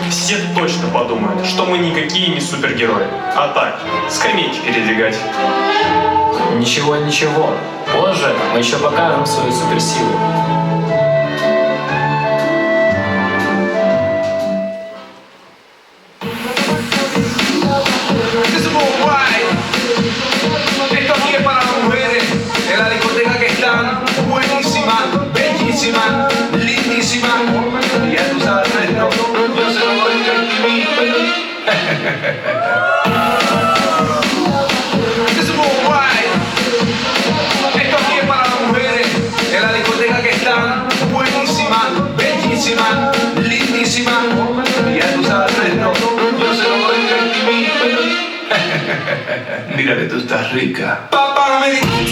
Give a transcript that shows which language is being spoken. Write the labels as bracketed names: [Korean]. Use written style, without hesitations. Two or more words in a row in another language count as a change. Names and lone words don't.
[Russian] все точно подумают, что мы никакие не супергерои. А так, скамейки передвигать. Ничего, ничего. Позже мы еще покажем свою суперсилу. [Spanish] Esto aquí es para las mujeres en la discoteca que están buenísimas, bellísimas, lindísimas. Y ya tú sabes esto, yo se lo doy en TV. [English] This is worldwide. [Spanish] Esto aquí es para las mujeres en la discoteca que están buenísimas, bellísimas, lindísimas. Y ya tú sabes esto, yo se lo doy en TV. Mira que tú estás rica. Papá, me dice.